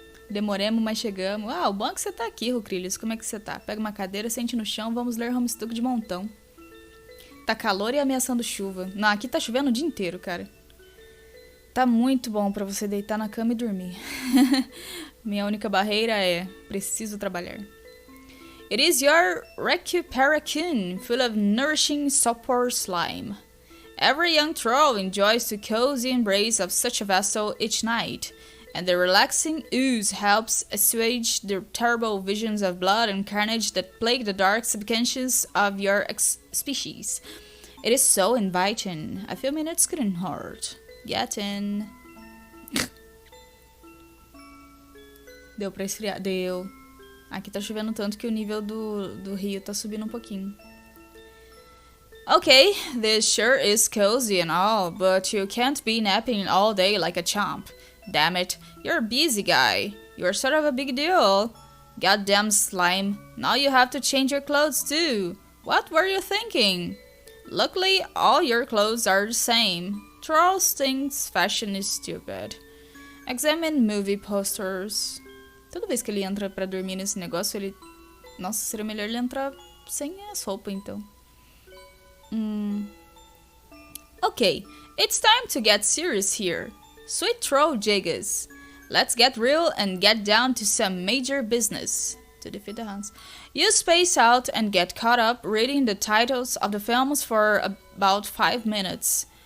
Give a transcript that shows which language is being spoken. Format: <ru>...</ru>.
<pt>Demoremos, mas chegamos. Ah, o bom é que você tá aqui, Rucrilhos. Como é que você tá? Pega uma cadeira, sente no chão, vamos ler HOMESTUCK de montão. Tá calor e ameaçando chuva. Não, aqui tá chovendo o dia inteiro, cara. Tá muito bom pra você deitar na cama e dormir. Minha única barreira é preciso trabalhar.</pt> <en>It is your Recuperacune, full of nourishing sopor slime. Every young troll enjoys the cozy embrace of such a vessel each night, and the relaxing ooze helps assuage the terrible visions of blood and carnage that plague the dark subconscious of your species. It is so inviting. A few minutes couldn't hurt. Get in.</en> <pt>Deu pra esfriar? Deu. Aqui tá chovendo tanto que o nível do rio tá subindo um pouquinho.</pt> <en>Okay, this sure is cozy and all, but you can't be napping all day like a chump. Damn it, you're a busy guy. You're sort of a big deal. Goddamn slime, now you have to change your clothes too. What were you thinking? Luckily, all your clothes are the same. Trolls thinks fashion is stupid. Examine movie posters.</en> <pt>Toda vez que ele entra pra dormir nesse negócio, ele... Nossa, seria melhor ele entrar sem as roupas, então.</pt> <en>Okay, it's time to get serious here. Sweet troll Jagas. Let's get real and get down to some major business. To defeat the Huns. You space out and get caught up reading the titles of the films for about 5 minutes.</en>